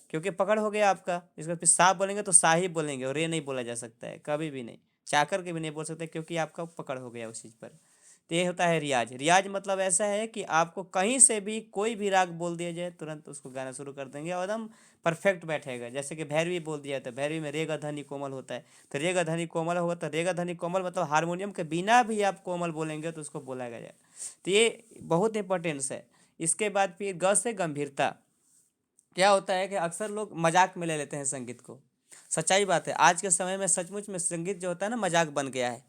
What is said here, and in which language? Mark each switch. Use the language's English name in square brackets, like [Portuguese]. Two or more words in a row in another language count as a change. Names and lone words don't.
[Hindi] क्योंकि पकड़ हो गया आपका, इसका फिर सा बोलेंगे तो सा ही बोलेंगे, और रे नहीं बोला जा सकता है कभी भी नहीं, चाह कर के भी नहीं बोल सकते, क्योंकि आपका पकड़ हो गया उस चीज़ पर। तो ये होता है रियाज। रियाज मतलब ऐसा है कि आपको कहीं से भी कोई भी राग बोल दिया जाए, तुरंत उसको गाना शुरू कर देंगे और एकदम परफेक्ट बैठेगा। जैसे कि भैरवी बोल दिया तो भैरवी में रे ग ध नि कोमल होता है, तो रे ग ध नि कोमल होगा, तो रे ग ध नि कोमल मतलब हारमोनियम के बिना भी आप कोमल बोलेंगे तो उसको बोला गया। तो ये बहुत इंपॉर्टेंस है। इसके बाद फिर ग से गंभीरता। क्या होता है कि अक्सर लोग मजाक में ले लेते हैं संगीत को। सच्चाई बात है, आज के समय में सचमुच में संगीत जो होता है ना, मजाक बन गया है।